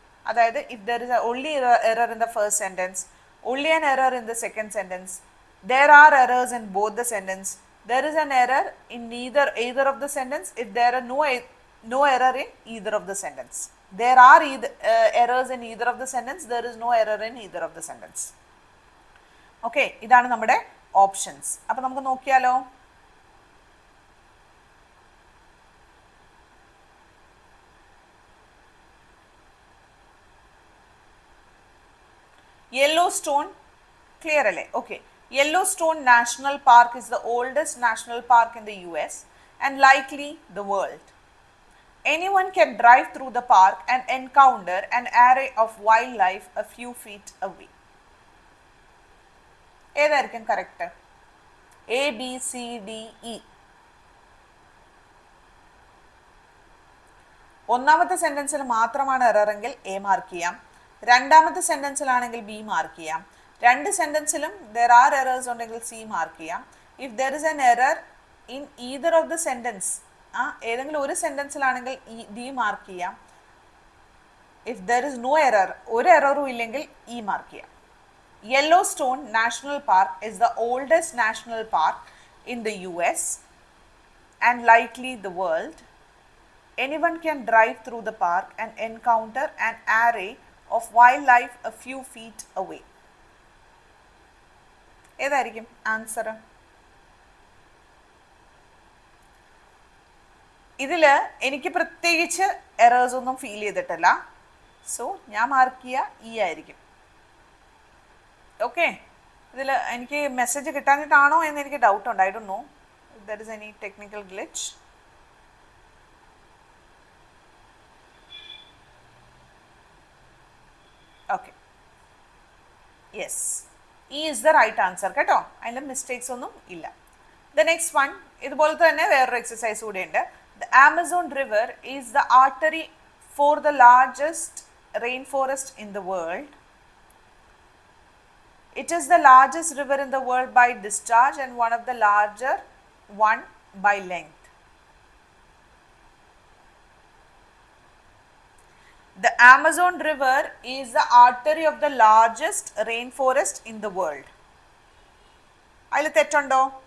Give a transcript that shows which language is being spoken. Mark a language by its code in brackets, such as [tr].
[en] അതായത് if there is only error in the first sentence, only an error in the second sentence, there are errors in both the sentence, there is an error in either of the sentence, if there are no error in either of the sentence, there are errors in either of the sentence, there is no error in either of the sentence. [ml] Okay, ഇതാണ് നമ്മുടെ options. അപ്പോൾ നമുക്ക് നോക്കിയാലോ. Yellowstone, clear alle? Okay. [en] Yellowstone National Park is the oldest national park in the US and likely the world. Anyone can drive through the park and encounter an array of wildlife a few feet away. [ml] ഏതായിരിക്കും correct? A, B, C, D, E. ഒന്നാമത്തെ സെന്റൻസിൽ മാത്രമാണ് error എങ്കിൽ A mark ചെയ്യാം. രണ്ടാമത്തെ സെന്റൻസിലാണെങ്കിൽ B mark ചെയ്യാം. രണ്ട് സെന്റൻസിലും [en] there are errors [ml] ഉണ്ടെങ്കിൽ C mark ചെയ്യാം. [en] If there is an error in either of the sentence, [ml] ഏതെങ്കിലും ഒരു സെന്റൻസിലാണെങ്കിൽ D മാർക്ക് ചെയ്യാം. [en] If there is no error, [ml] ഒരു എററും ഇല്ലെങ്കിൽ E മാർക്ക് ചെയ്യാം. [en] Yellowstone National Park is the oldest national park in the US and likely the world. Anyone can drive through the park and encounter an array of wildlife a few feet away. [ml] ഏതായിരിക്കും answer? ഇതിൽ എനിക്ക് പ്രത്യേകിച്ച് errors ഒന്നും feel ചെയ്തിട്ടില്ല. So ഞാൻ mark ചെയ്യുക E ആയിരിക്കും. Okay, ഇതിൽ എനിക്ക് മെസ്സേജ് കിട്ടാനിട്ടാണോ എന്ന് എനിക്ക് ഡൗട്ട് ഉണ്ട്. [en] I don't know if there is any technical glitch. Okay, yes, E is the right answer കേട്ടോ. [ml] അതിൽ മിസ്റ്റേക്സ് ഒന്നും ഇല്ല. [en] the next one [ml] ഇതുപോലത്തെ തന്നെ വേറൊരു എക്സസൈസ് കൂടെ ഉണ്ട്. [en] The Amazon river is the artery for the largest rain forest in the world. It is the largest river in the world by discharge and one of the larger one by length. The Amazon River is the artery of the largest rainforest in the world. [ml] Ayil tettundo?